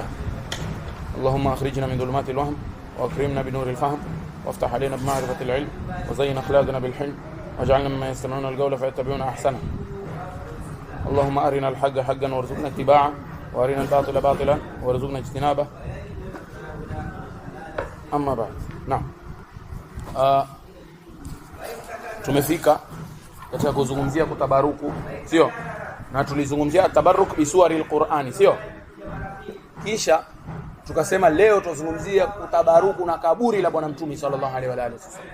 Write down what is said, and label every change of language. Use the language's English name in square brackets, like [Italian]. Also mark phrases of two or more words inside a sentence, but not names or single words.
[Arabic] اللهم أخرجنا من ظلمات الوهم وأكرمنا بنور الفهم وافتح علينا بمعرفة العلم وزين أخلاقنا بالحلم واجعلنا مما يستمعون القول فيتبعون أحسنه. اللهم أرنا الحق حقا وارزقنا اتباعه وأرنا الباطل باطلا وارزقنا اجتنابه. أما بعد. نعم. [Swahili] Tumefika katika kuzungumzia kutabaruku, sio? Na tulizungumzia [Arabic] تبرك بسور القرآن, [Swahili] sio? Kisha tukasema leo tuzungumzia kutabaruku na kaburi la Bwana Mtume [Arabic] صلى الله عليه وآله وسلم.